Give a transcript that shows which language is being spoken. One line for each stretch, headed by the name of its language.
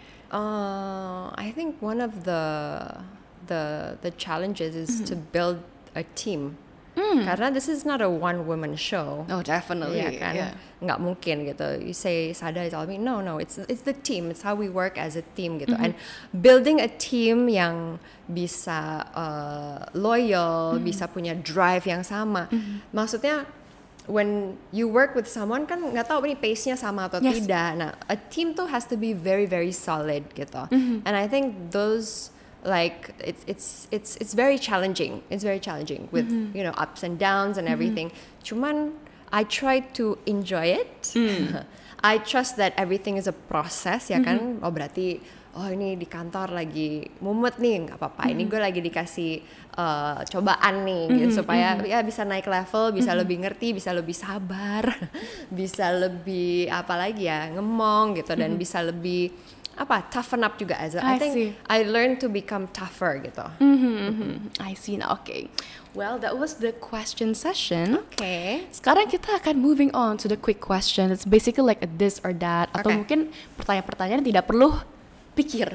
English: I think one of the challenges is to build a team.
Indonesian: Karena
English: this is not a one woman show. Oh, definitely.
Indonesian: Iya kan, nggak mungkin gitu.
English: You say Sada is all me. No, it's the team. It's how we work as a team gitu. And building a team
Indonesian: yang bisa loyal, bisa punya drive yang sama. Maksudnya
English: when you work with someone
Indonesian: kan nggak tahu nih pace-nya sama atau
English: Yes.
Indonesian: tidak.
English: Nah, a team tuh has to be very very solid gitu. And I think those like it's very challenging. It's very challenging with ups and downs and everything.
Indonesian: Cuman
English: I try to enjoy it. I trust that everything is a process
Indonesian: ya kan. Oh berarti ini di kantor lagi mumet nih, nggak apa-apa. Ini gue lagi dikasih cobaan nih gitu, supaya ya bisa naik level, bisa lebih ngerti, bisa lebih sabar, bisa lebih apa lagi ya ngemong gitu dan bisa lebih
English: toughen up
Indonesian: juga
English: as I I think see. I learned to become tougher gitu. I see now. Okay. Well, that was the question session. Okay.
Indonesian: Sekarang kita akan
English: moving on to the quick question. It's basically like a this or that,
Indonesian: atau
English: Okay.
Indonesian: mungkin pertanyaan-pertanyaan tidak perlu mikir